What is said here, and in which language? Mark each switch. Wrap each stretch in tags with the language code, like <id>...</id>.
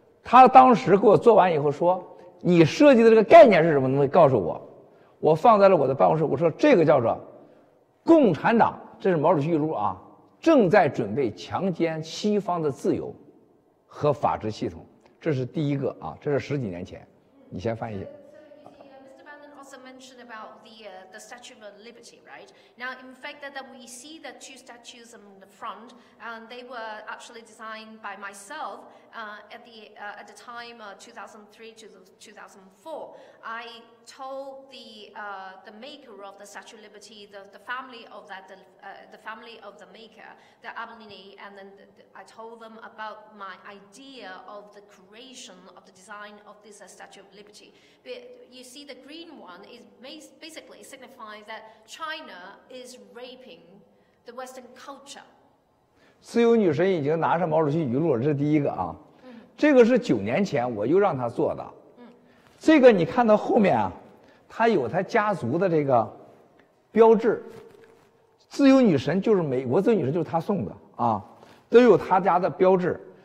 <zh>他当时给我做完以后说，你设计的这个概念是什么？能不能告诉我？我放在了我的办公室，我说这个叫做共产党，这是毛主席语录啊，正在准备强奸西方的自由和法治系统。这是第一个啊，这是10几年前。你先翻译。</zh> <en>Mr. Bannon also mentioned about the Statue of Liberty, right? Now, in fact, that we see the 2 statues on the front, and they were actually designed by myself at the time 2003 to 2004. I told the maker of the Statue of Liberty, the family of that, the family of the maker, the Abilene, and then I told them about my idea of the creation of the design of this Statue of Liberty. But you see, the green one is basically signifying that China is raping the Western culture.</en> <zh>自由女神已经拿上毛主席语录了，这是第一个啊。这个是9年前我又让他做的。这个你看到后面啊，他有他家族的这个标志。自由女神就是美国自由女神，就是他送的啊，都有他家的标志。</zh>